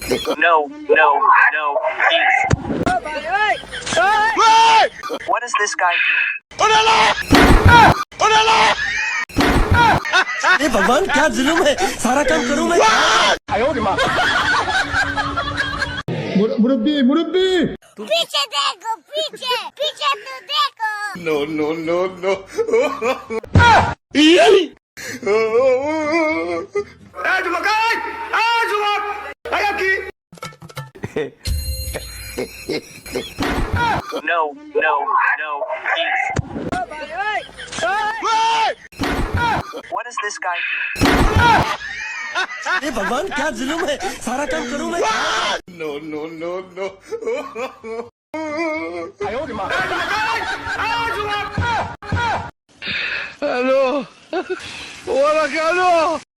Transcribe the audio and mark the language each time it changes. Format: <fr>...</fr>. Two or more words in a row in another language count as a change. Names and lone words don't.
<en>No, no, no, please. What is this guy doing?</en> <hi>हे भगवान क्या जुलुम है सारा काम करूं मैं मुरब्बी मुरब्बी पीछे देखो पीछे पीछे तो देखो</hi> <en>No, no, no, no. No, no, no, please. What is this guy doing? हे भगवान क्या जुलुम है सारा काम करूं मैं No, no, no, no.</en> <es>Aló. Hola, Carlos.</es>